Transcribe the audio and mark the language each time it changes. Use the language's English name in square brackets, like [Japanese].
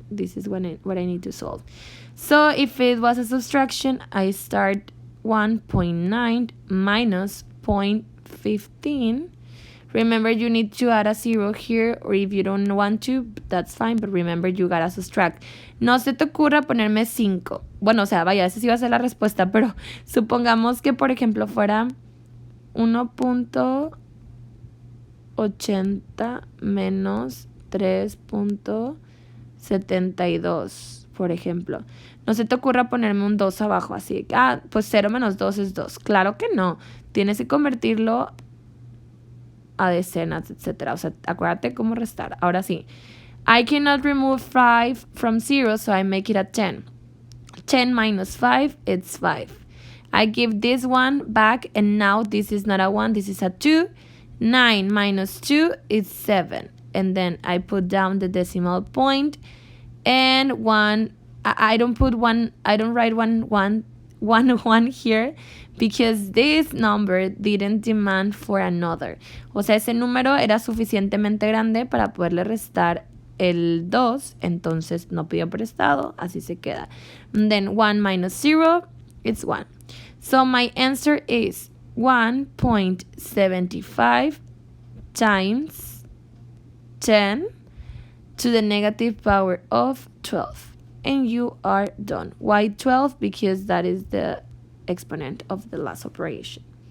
[English] This is what I need to solve. So if it was a subtraction, I start 1.9 minus 0.15. Remember, you need to add a 0 here, or if you don't want to, that's fine, but remember, you gotta subtract. [Spanish] No se te ocurra ponerme 5. Bueno, o sea, vaya, esa sí va a ser la respuesta, pero supongamos que, por ejemplo, fuera 1.80 menos 3.72, por ejemplo. No se te ocurra ponerme un 2 abajo, así que, pues 0 menos 2 es 2. Claro que no. Tienes que convertirlo a decenas, etc. O sea, acuérdate cómo restar. Ahora sí. [English] I cannot remove 5 from 0, so I make it a 10. 10 minus 5, it's 5. I give this one back, and now this is not a 1, this is a 2. 9 minus 2 is 7. And then I put down the decimal point, and 1, I don't write one here, because this number didn't demand for another. [Spanish] O sea, ese número era suficientemente grande para poderle restar el 2, entonces no pidió prestado, así se queda. [English] And then 1 minus 0, it's 1. So my answer is 1.75 times 10 to the negative power of 12. And you are done. Why 12? Because that is the exponent of the last operation.